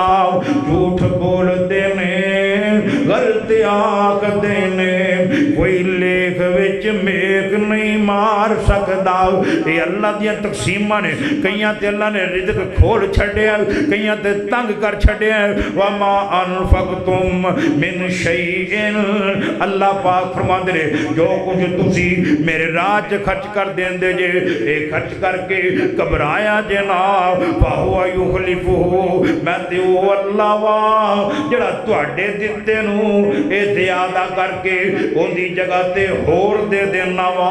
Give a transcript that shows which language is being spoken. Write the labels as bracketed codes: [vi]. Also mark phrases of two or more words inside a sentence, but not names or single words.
[pa] ਝੂਠ ਬੋਲਦੇ ਨੇ, ਗ਼ਲਤ ਆਖਦੇ ਨੇ, ਕੋਈ ਲੇਖ ਵਿਚ ਮੇਘ ਨਹੀਂ ਮਾਰ ਸਕਦਾ। ਯੇ ਅੱਲਾਹ ਦੀਆਂ ਤਕਸੀਮਾਂ ਨੇ। ਕਈਆਂ ਤੇ ਅੱਲਾਹ ਨੇ ਰਿਜ਼ਕ ਖੋਲ੍ਹ ਛੱਡਿਆ, ਕਈਆਂ ਤੇ ਤੰਗ ਕਰ ਛੱਡਿਆ। [ar] وما أنفقتم من شيء, [pa] ਅੱਲਾਹ ਪਾਕ ਫ਼ਰਮਾਂਦੇ ਨੇ ਜੋ ਕੁਝ ਤੁਸੀਂ ਮੇਰੇ ਰਾਹ ਚ ਖ਼ਰਚ ਕਰ ਦੇਂਦੇ ਜੇ, ਯੇ ਖ਼ਰਚ ਕਰਕੇ ਘਬਰਾਇਆ ਜੇ ਨਾ, [ar] فهو يخلفه, [pa] ਮੈਂ ਤੇ ਓ ਅੱਲਾਹ ਵਾ ਜਿਹੜਾ ਤੁਹਾਡੇ ਦਿੱਤੇ ਨੂੰ ਯੇ ਜ਼ਿਆਦਾ ਕਰਕੇ ਉਨ੍ਹਾਂ ਦੀ ਜਗ੍ਹਾ ਤੇ ਹੋਰ ਦੇ ਦੇਣਾ ਵਾ।